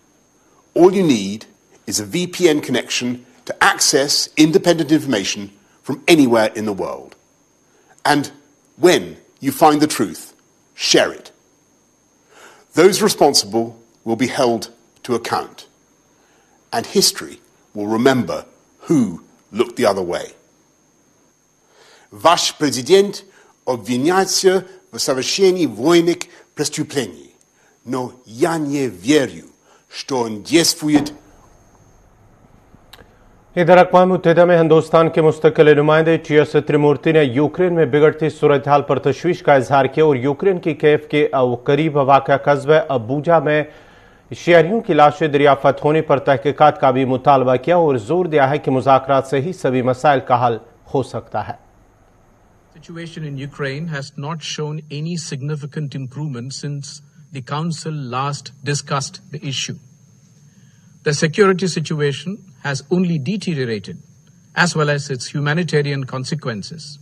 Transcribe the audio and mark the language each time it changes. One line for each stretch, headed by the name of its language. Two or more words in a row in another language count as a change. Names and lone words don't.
English: All you need is a VPN connection to access independent information from anywhere in the world. And when you find the truth, share it. Those responsible will be held to account. And history will remember who looked the other way.
Russian: Ваш президент обвиняется в совершении военных преступлений, но я не верю, что он действует.
Urdu: ادھر اقوام متحدہ میں ہندوستان کے مستقل نمائندے ٹی ایس تریمورتی نے یوکرین میں بگڑتی صورت حال پر تشویش کا اظہار کیا اور یوکرین کی کیف کے قریب واقع قصبے ابوجا میں شہریوں کی لاشیں دریافت ہونے پر تحقیقات کا بھی مطالبہ کیا اور زور دیا ہے کہ مذاکرات سے ہی سبھی مسائل کا حل ہو سکتا ہے.
English: Situation in Ukraine has not shown any significant improvement since the Council last discussed the issue. The security situation has only deteriorated, as well as its humanitarian consequences.